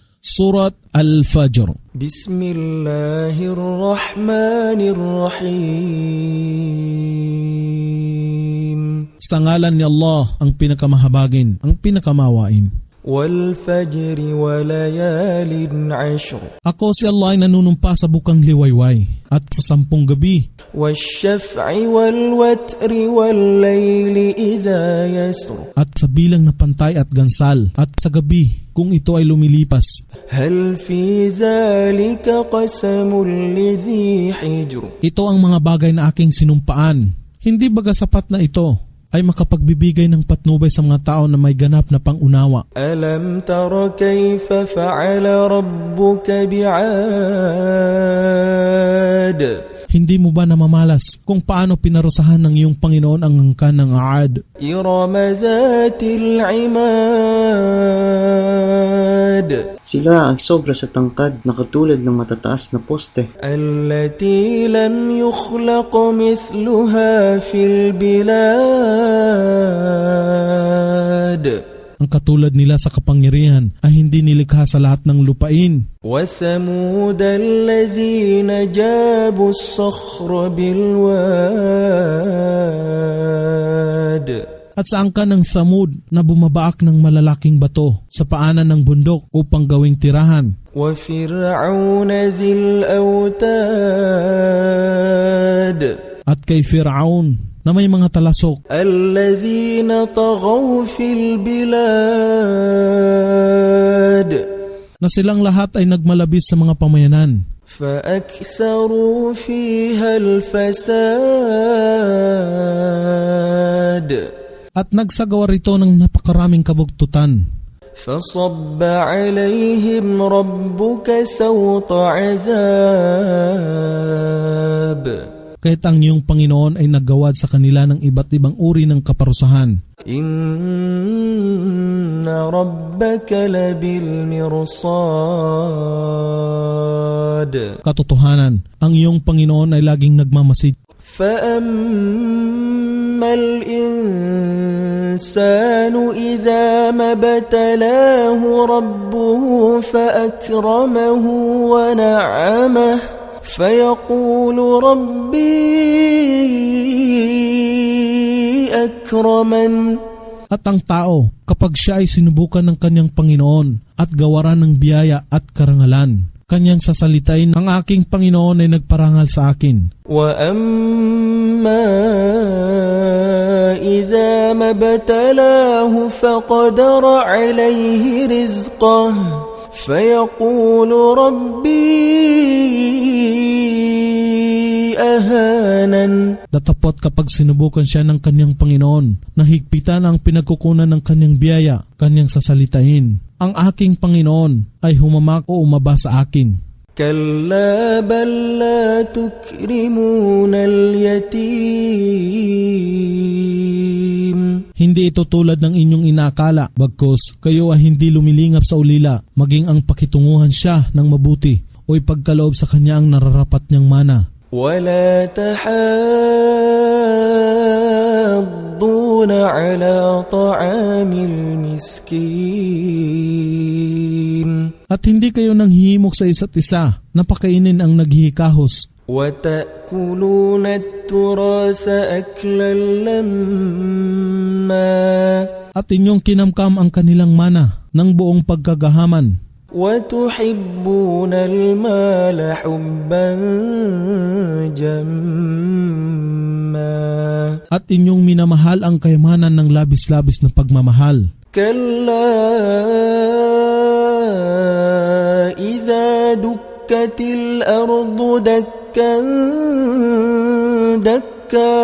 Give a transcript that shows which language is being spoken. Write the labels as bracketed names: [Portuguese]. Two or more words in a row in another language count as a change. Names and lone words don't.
[Arabic] سورة الفجر. بسم الله الرحمن الرحيم. [Filipino] Sa ngalan ni Allah, ang pinakamahabagin, ang pinakamawain. [Arabic] والفجر وليال عشر. [Filipino] Ako si Allah ay nanunumpa sa bukang liwayway at sa 10 gabi. [Arabic] والشفع والوتر والليل إذا يسر. [Filipino] At sa bilang na pantay at gansal at sa gabi kung ito ay lumilipas. [Arabic] هل في ذلك قسم لذي حجر. [Filipino] Ito ang mga bagay na aking sinumpaan. Hindi baga sapat na ito ay makapagbibigay ng patnubay sa mga tao na may ganap na pangunawa. [Arabic] ألم تر كيف فعل ربك بعاد. [Filipino] Hindi mo ba namamalas kung paano pinarusahan ng iyong Panginoon ang angkan ng Aad? [Arabic] إرم ذات العماد. [Filipino] Sila ay sobra sa tangkad na katulad ng matataas na poste. [Arabic] التي لم يخلق مثلها في البلاد. [Filipino] Ang katulad nila sa kapangyarihan ay hindi nilikha sa lahat ng lupain. [Arabic] وَثَمُودَ الَّذِينَ جَابُوا الصَّخْرَ بِالْوَادِ. [Filipino] At sa angkan ng Thamud na bumabaak ng malalaking bato sa paanan ng bundok upang gawing tirahan. [Arabic] وَفِرْعَوْنَ ذِي الْأَوْتَادِ. [Filipino] At kay Fir'aun na may mga talasok. [Arabic] الَّذِينَ طَغَوْا فِي الْبِلَادِ. [Filipino] Na silang lahat ay nagmalabis sa mga pamayanan. [Arabic] فَأَكْثَرُوا فِيهَا الْفَسَادِ. [Filipino] At nagsagawa rito ng napakaraming kabugtutan. [Arabic] فَصَبَّ عَلَيْهِمْ رَبُّكَ سَوْطَ عَذَابٍ. [Filipino] Kahit ang iyong Panginoon ay naggawad sa kanila ng iba't ibang uri ng kaparusahan. [Arabic] إن ربك لبالمرصاد. [Filipino] Katotohanan, ang iyong Panginoon ay laging nagmamasid. [Arabic] فأما الإنسان إذا ما ابتلاه ربه فأكرمه ونعمه فيقول ربي أكرمن. [Filipino] At ang tao, kapag siya ay sinubukan ng kanyang Panginoon at gawaran ng biyaya at karangalan, kanyang sasalitain, ang aking Panginoon ay nagparangal sa akin. [Arabic] وَأَمَّا إِذَا مَبْتَلَاهُ فَقَدَرَ عَلَيْهِ رِزْقَهُ فَيَقُولُ رَبِّي ahanan. [Filipino] Datapot kapag sinubukan siya ng kanyang Panginoon, nahigpitan ang pinagkukunan ng kanyang biyaya, kanyang sasalitain. Ang aking Panginoon ay humamak o umaba sa akin. [Arabic] كلا بل لا تكرمون اليتيم. [Filipino] Hindi ito tulad ng inyong inaakala, bagkus kayo ay hindi lumilingap sa ulila, maging ang pakitunguhan siya ng mabuti o ipagkaloob sa kanya ang nararapat niyang mana. [Arabic] ولا تحاضون على طعام المسكين. [Filipino] At hindi kayo nanghihimok sa isa't isa, napakainin ang naghihikahos. [Arabic] وتأكلون التراث أكلا لما. [Filipino] At inyong kinamkam ang kanilang mana ng buong pagkagahaman. [Arabic] وَتُحِبُّونَ الْمَالَ حُبًّا جَمًّا. [Filipino] At inyong minamahal ang kayamanan ng labis-labis na pagmamahal. [Arabic] كَلَّا إِذَا دُكَّتِ الْأَرْضُ دَكًّا دَكًّا.